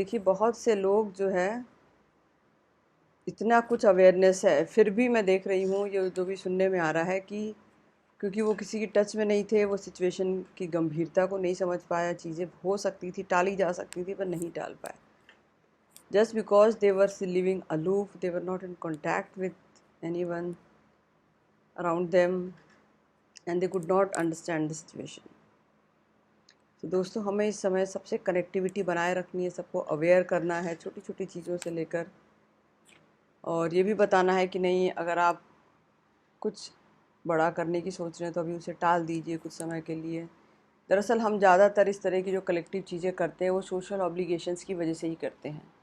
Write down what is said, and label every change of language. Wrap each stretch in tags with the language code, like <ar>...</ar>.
<hi>देखिए बहुत से लोग जो है, इतना कुछ अवेयरनेस है, फिर भी मैं देख रही हूँ ये जो भी सुनने में आ रहा है कि क्योंकि वो किसी की टच में नहीं थे, वो सिचुएशन की गंभीरता को नहीं समझ पाया, चीज़ें हो सकती थी, टाली जा सकती थी, पर नहीं टाल पाए।</hi> <en>Just because they were living aloof, they were not in contact with anyone around them and they could not understand the situation.</en> <hi>तो दोस्तों हमें इस समय सबसे कनेक्टिविटी बनाए रखनी है, सबको अवेयर करना है छोटी छोटी चीज़ों से लेकर, और ये भी बताना है कि नहीं, अगर आप कुछ बड़ा करने की सोच रहे हैं तो अभी उसे टाल दीजिए कुछ समय के लिए। दरअसल हम ज़्यादातर इस तरह की जो कलेक्टिव चीज़ें करते हैं वो सोशल ऑब्लिगेशंस की वजह से ही करते हैं।</hi>